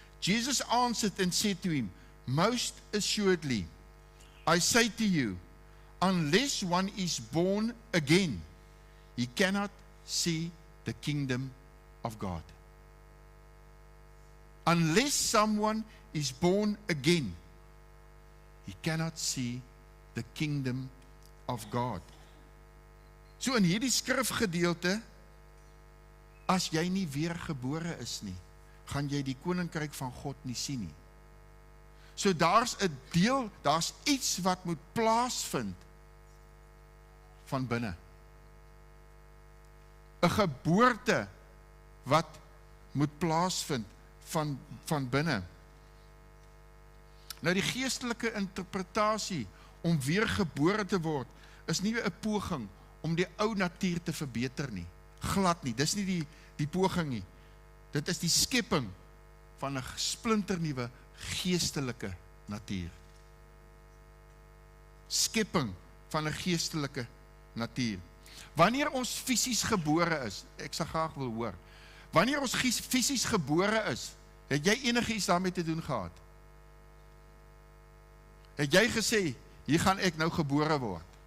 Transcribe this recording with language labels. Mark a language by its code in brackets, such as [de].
[en] Jesus answered and said to him, most assuredly, I say to you, unless one is born again, he cannot see the kingdom of God. Unless someone is born again, he cannot see the kingdom of God. [af] So in hierdie skrifgedeelte, as jy nie weergebore is nie, gaan jy die koninkryk van God nie sien nie. So daar's 'n deel, daar's iets wat moet plaasvind van binne. 'n Geboorte wat moet plaasvind van binne. Nou die geestelike interpretasie om weergebore te word is nie 'n poging om die ou natuur te verbeter nie. Glad nie. Dis nie die poging nie. Dit is die skepping van 'n splinternuwe geestelike natuur. Skepping van 'n geestelike natuur. Wanneer ons fisies gebore is, ek sal graag wil hoor, wanneer ons fisies gebore is, het jy enigiets daarmee te doen gehad? Het jy gesê, hier gaan ek nou gebore word?